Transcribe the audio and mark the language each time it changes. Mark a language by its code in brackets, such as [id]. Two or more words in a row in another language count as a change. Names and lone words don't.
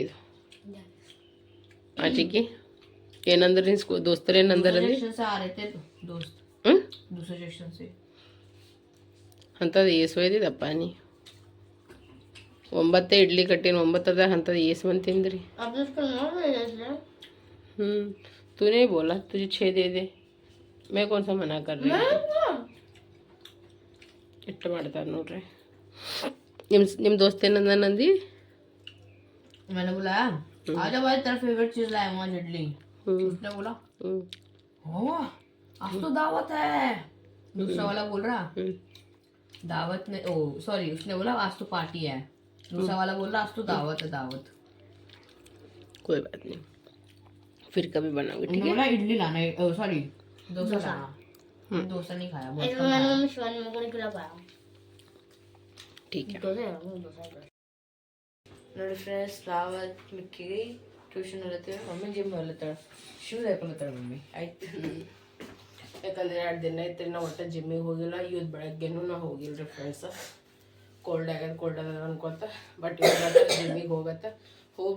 [kn] ಇದು ಆಚಿಕಿ ಏನಂದ್ರೆ ನಿನ್ನ ದೋಸ್ತರು ಏನಂದ್ರಲ್ಲಿ ಅಂಥದ್ದು ಏಸು ಒಯ್ದಿದ್ದಪ್ಪ ನೀ. 9 ಇಡ್ಲಿ ಕಟ್ಟಿನ 9 ಅಂಥದ್ದು ಏಸು ಮಂದಿ ತಿಂದ್ರಿ. [hi] तूने बोला तुझे 6 दे दे, मैं कौन सा मना कर रही हूँ. [kn] ಇಟ್ಟು ಮಾಡ್ತಾರೆ ನೋಡ್ರಿ. ನಿಮ್ಮ दोस्त ಏನಂದ ನಂದಿ. [hi] मैंने बोला आजा भाई तेरा फेवरेट चीज लाया वहाँ इडली. उसने बोला ओ आज तो दावत है. दूसरा वाला बोल रहा दावत में, ओ सॉरी उसने बोला आज तो पार्टी है. दूसरा वाला बोल रहा आज तो दावत है दावत. कोई बात नहीं, फिर कभी बनाओगे ठीक है. बोला इडली लाना है, सॉरी डोसा लाना. डोसा नहीं खाया बहुत. ठीक है. [kn] ನೋಡಿ ಫ್ರೆಂಡ್ಸ್, ರಾವತ್ ಮಿಕ್ಕಿಗೆ ಟ್ಯೂಷನ್ ಹೇಳ್ತೇವೆ. ಮಮ್ಮಿ ಜಿಮ್ ಹೇಳ್ತಾಳೆ, ಶೂಸ್ ಹಾಕೊಳ್ತಾಳೆ ಮಮ್ಮಿ. ಆಯ್ತು. ಯಾಕಂದ್ರೆ 2 ದಿನ ಐತ್ರಿ ನಾವು ಒಟ್ಟು ಜಿಮ್ಮಿಗೆ ಹೋಗಿಲ್ಲ. ಇವತ್ತು ಬೆಳಗ್ಗೆನೂ ನಾವು ಹೋಗಿಲ್ಲ ರೀ ಫ್ರೆಂಡ್ಸ್. ಕೋಲ್ಡ್ ಆಗ್ಯದ ಅನ್ಕೋತ. ಬಟ್ ಇವಾಗ ಜಿಮ್ಮಿಗೆ ಹೋಗತ್ತೆ. ಹೋಗಿ ಬಂದ್ಬೇಕು.